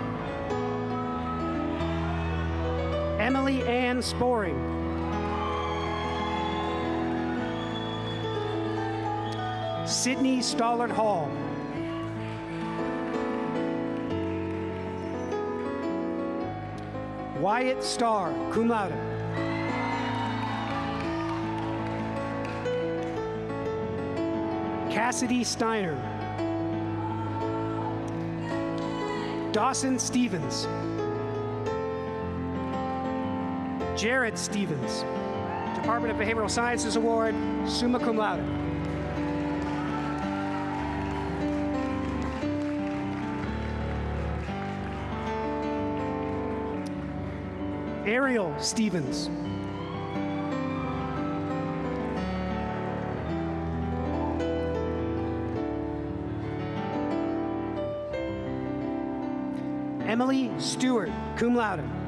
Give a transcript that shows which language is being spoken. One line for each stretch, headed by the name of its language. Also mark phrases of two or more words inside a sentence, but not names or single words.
English: Emily Ann Sporing. Sydney Stollard Hall. Wyatt Starr,
Latin: cum laude.
English: Cassidy Steiner. Dawson Stevens. Jared Stevens, Department of Behavioral Sciences Award,
Latin: summa cum laude.
English: Ariel Stevens. Emily Stewart,
Latin: cum laude.